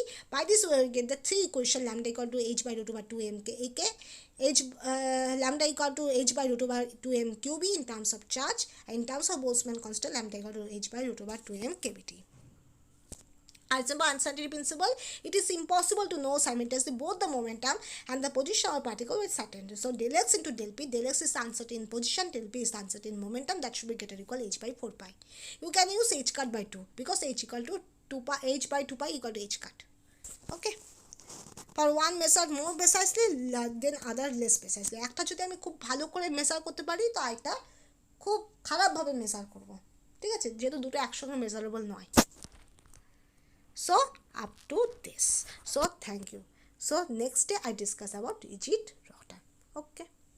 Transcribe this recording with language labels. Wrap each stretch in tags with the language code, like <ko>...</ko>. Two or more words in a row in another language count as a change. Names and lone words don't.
<en>By this we will get the three equation, lambda equal to h by root over 2 m k a k, lambda equal to h by root over 2 m qb in terms of charge, and in terms of Boltzmann constant, lambda equal to h by root over 2 m kbt. Heisenberg uncertainty principle, it is impossible to know simultaneously both the momentum and the position of a particle with certainty. So del x into del p, del x is uncertain position, del p is uncertain momentum, that should be greater equal h by 4 pi. You can use h cut by 2 because h equal to 2 pi, h by 2 pi equal to h cut. Okay, for one method more precisely than other less precisely.</en> <bn>একটা যদি আমি খুব ভালো করে মেজার করতে পারি তো আরেকটা খুব খারাপভাবে মেজার করব, ঠিক আছে, যেহেতু দুটো একসঙ্গে মেজারেবল নয়।</bn> <en>So up to this. So thank you. So next day I discuss about rigid rotor. Okay.</en>